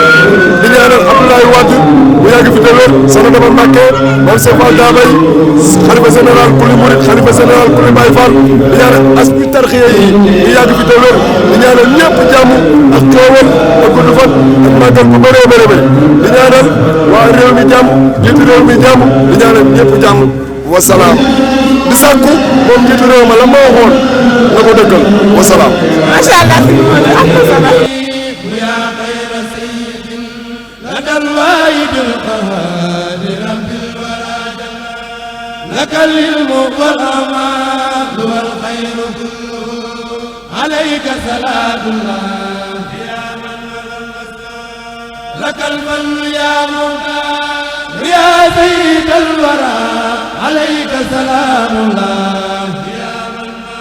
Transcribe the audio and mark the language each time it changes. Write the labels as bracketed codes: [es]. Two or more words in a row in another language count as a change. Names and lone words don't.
[wo] di ñaanal Abdoulaye Wade bu yàgg fi te wér soxna Daba Mbacké Mame Sara Fall Dabay xalifa général kuli murid xalifa général kuli Baye Fall di ñaanal aspi tarxiya yi di yàgg fi te wér di ñaanal ñëpp jàmm ak xéewal ak gudd fan ak màggal bu bëree bëri di ñaanal waa réew mi jàmm jiitu réew mi jàmm di ñaanal ñëpp jàmm wasalaam di sàkku moom jiitu réew ma la ma waxoon na ko dëggal wasalaam. [ar] ما شاء الله [wo] sëñ Mamadou am na solo. [ar] لدى الواحد القهار رب الورى جل لك العلم والأمان والخير كله عليك صلاة الله يا من لك الفضل يا مختار يا سيد الورى عليك سلام الله يا من